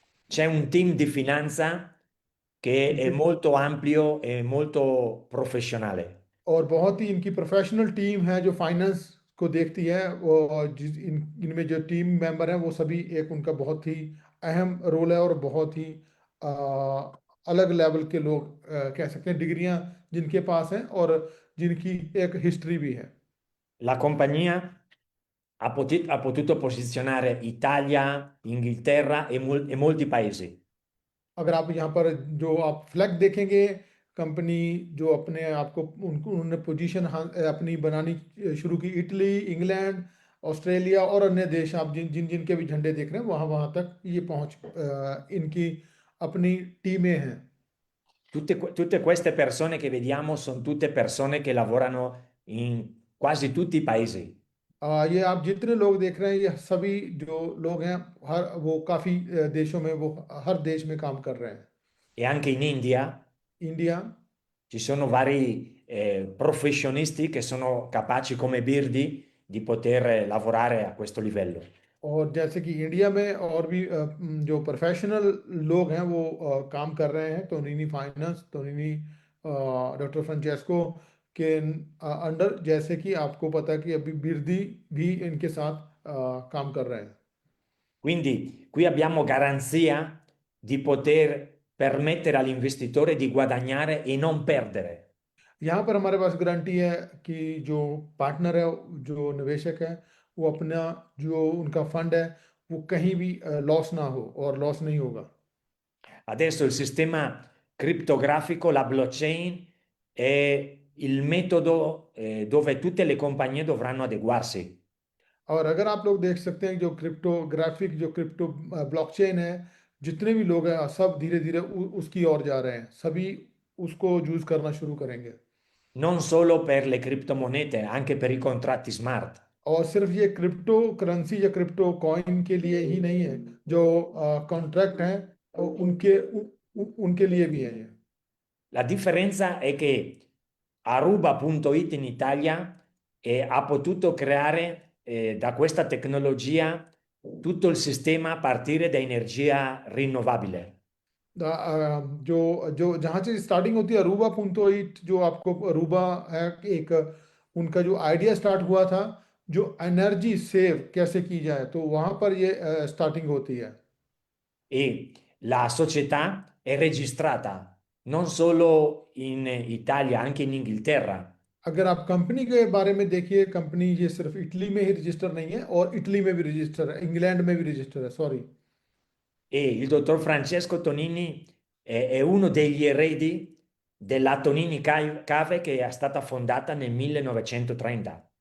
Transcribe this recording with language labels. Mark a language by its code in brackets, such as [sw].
[it] C'è un team di finanza che è [hi] इनके [it] molto ampio e molto professionale. [hi] और बहुत ही इनकी प्रोफेशनल टीम है जो फाइनेंस को देखती है। वो इनमें जो टीम मेंबर हैं वो सभी एक उनका बहुत ही अहम रोल है और बहुत ही आ, अलग लेवल के लोग कह सकते हैं, डिग्रियां जिनके पास हैं और जिनकी एक हिस्ट्री भी है। [it] La compagnia ha potuto posizionare Italia, Inghilterra e molti paesi. [hi] अगर आप यहाँ पर जो आप फ्लैग देखेंगे कंपनी जो अपने आप को उनको उन्होंने पोजीशन अपनी बनानी शुरू की, इटली, इंग्लैंड, ऑस्ट्रेलिया और अन्य देश आप जिन जिन जिनके भी झंडे देख रहे हैं वहाँ वहाँ तक ये पहुँच इनकी अपनी टीमें हैं। [it] Tutte queste persone che vediamo sono tutte persone che lavorano in quasi tutti i paesi. [hi] ये आप जितने लोग देख रहे हैं ये सभी जो लोग हैं हर वो काफ़ी देशों में वो हर देश में काम कर रहे हैं। [it] E anche in India [hi] India [it] ci sono vari professionisti che sono capaci come Birdi di poter lavorare a questo livello. [hi] और जैसे कि इंडिया में और भी जो प्रोफेशनल लोग हैं वो काम कर रहे हैं तोनिनी फाइनेंस, तोनिनी डॉक्टर फ्रांचेस्को के अंडर, जैसे कि आपको पता है कि अभी बिरदी भी इनके साथ काम कर रहे हैं। [it] Quindi qui abbiamo garanzia di poter permettere all'investitore di guadagnare e non perdere. [hi] यहाँ पर हमारे पास गारंटी है कि जो पार्टनर है जो निवेशक है वो अपना जो उनका फंड है वो कहीं भी लॉस ना हो और लॉस नहीं होगा। [it] Adesso il sistema criptografico, la blockchain, è il metodo dove tutte le compagnie dovranno adeguarsi. [hi] और अगर आप लोग देख सकते हैं जो क्रिप्टोग्राफिक जो क्रिप्टो ब्लॉकचेन है, जितने भी लोग हैं सब धीरे धीरे उसकी ओर जा रहे हैं, सभी उसको यूज करना शुरू करेंगे। [it] Non solo per le criptomonete, anche per i contratti smart. [hi] और सिर्फ ये क्रिप्टो करेंसी या क्रिप्टो कॉइन के लिए ही नहीं है, जो कॉन्ट्रैक्ट हैं उनके लिए भी है ये। [it] La differenza è che Aruba.it in Italia ha potuto creare da questa tecnologia tutto il sistema a partire da energia rinnovabile. [hi] जो जो जहाँ से स्टार्टिंग होती है अरूबा पुंतो इट, जो आपको अरूबा है, एक उनका जो आइडिया स्टार्ट हुआ था, जो एनर्जी सेव कैसे की जाए, तो वहाँ पर ये स्टार्टिंग होती है। [it] E la società è registrata non solo in Italia, anche in Inghilterra. [hi] अगर आप कंपनी के बारे में देखिए, कंपनी ये सिर्फ इटली में ही रजिस्टर नहीं है, और इटली में भी रजिस्टर है, इंग्लैंड में भी रजिस्टर है, sorry. [it] E il dottor Francesco Tonini è uno degli eredi della Tonini Cave che è stata fondata nel 1930.